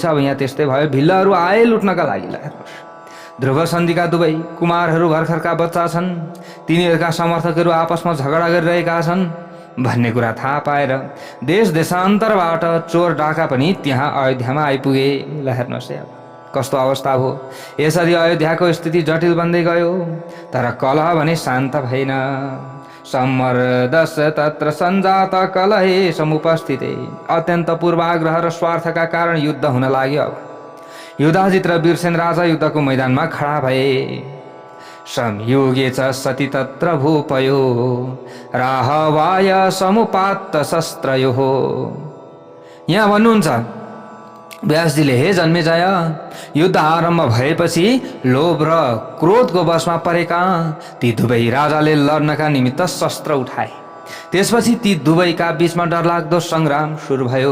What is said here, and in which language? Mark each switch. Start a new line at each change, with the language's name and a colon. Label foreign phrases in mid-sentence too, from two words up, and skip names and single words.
Nepali: अब यहाँ त्यस्तै भयो, भिल्लहरू आए लुट्नका लागि। हेर्नुहोस्, ध्रुव सन्धिका दुवै कुमारहरू भर्खरका बच्चा छन्, तिनीहरूका समर्थकहरू आपसमा झगडा गरिरहेका छन् भन्ने कुरा थाहा पाएर देश देशान्तरबाट चोर डाका पनि त्यहाँ अयोध्यामा आइपुगे। हेर्नुहोस् अब कस्तो अवस्था हो। यसरी अयोध्याको स्थिति जटिल बन्दै गयो, तर कलह भने शान्त भएन।
Sanskrit: सम्मर्दस तत्र सञ्जात कलहे समुपस्थिते।
Nepali: अत्यन्त पूर्वाग्रह र स्वार्थका कारण युद्ध हुन लाग्यो। अब युधाजित र वीरसेन राजा युद्धको मैदानमा खडा भए।
Sanskrit: संयुगे च सति तत्र भूपयो राहवाय समुपात्त शस्त्रयो।
Nepali: यहाँ भन्नुहुन्छ व्यासजीले, हे जन्मेजय, युद्ध आरम्भ भएपछि लोभ र क्रोधको वशमा परेका ती दुवै राजाले लड्नका निमित्त शस्त्र उठाए। त्यसपछि ती दुवैका बीचमा डरलाग्दो संग्राम सुरु भयो।